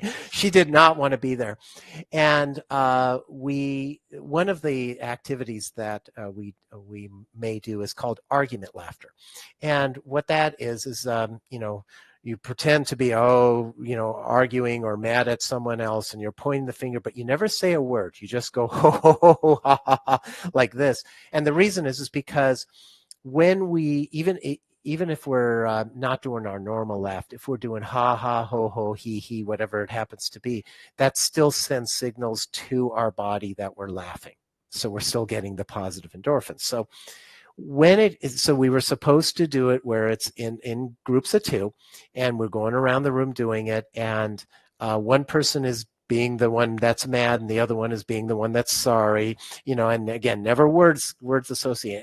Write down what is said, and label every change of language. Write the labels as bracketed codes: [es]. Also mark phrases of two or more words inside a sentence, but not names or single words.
[en] She did not want to be there. And one of the activities that we may do is called argument laughter. And what that is you pretend to be, arguing or mad at someone else, and you're pointing the finger, but you never say a word. You just go, ho, ho, ho, ho, ha, ha, ha, like this. And the reason is because when we, even if we're not doing our normal laugh, if we're doing ha, ha, ho, ho, he, whatever it happens to be, that still sends signals to our body that we're laughing. So we're still getting the positive endorphins. So so we were supposed to do it where it's in groups of two, and we're going around the room doing it, and one person is being the one that's mad, and the other one is being the one that's sorry, and again, never words associated.